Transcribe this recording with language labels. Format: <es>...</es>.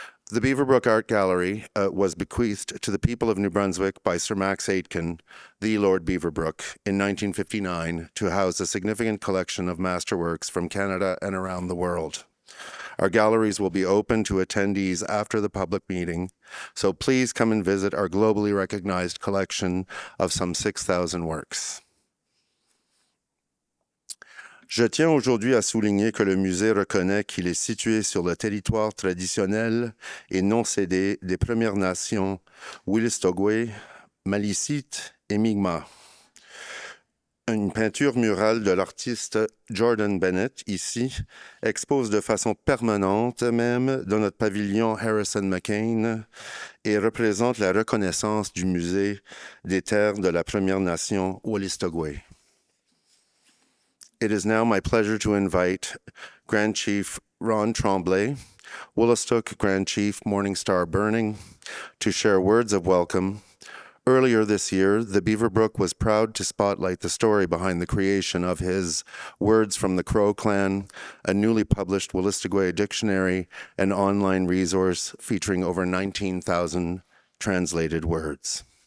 <en>The Beaverbrook Art Gallery was bequeathed to the people of New Brunswick by Sir Max Aitken, the Lord Beaverbrook, in 1959 to house a significant collection of masterworks from Canada and around the world. Our galleries will be open to attendees after the public meeting, so please come and visit our globally recognized collection of some 6,000 works.</en> <fr>Je tiens aujourd'hui à souligner que le musée reconnaît qu'il est situé sur le territoire traditionnel et non cédé des Premières Nations Wolastoqey, Malicite et Mi'kmaq. Une peinture murale de l'artiste Jordan Bennett, ici, expose de façon permanente même dans notre pavillon Harrison McCain et représente la reconnaissance du musée des terres de la Première Nation Wolastoqey.</fr> <en>It is now my pleasure to invite Grand Chief Ron Tremblay, Wolastoq Grand Chief Morning Star Burning, to share words of welcome. Earlier this year, the Beaverbrook was proud to spotlight the story behind the creation of his Words from the Crow Clan, a newly published Wolastoqey dictionary and online resource featuring over 19,000 translated words.</en>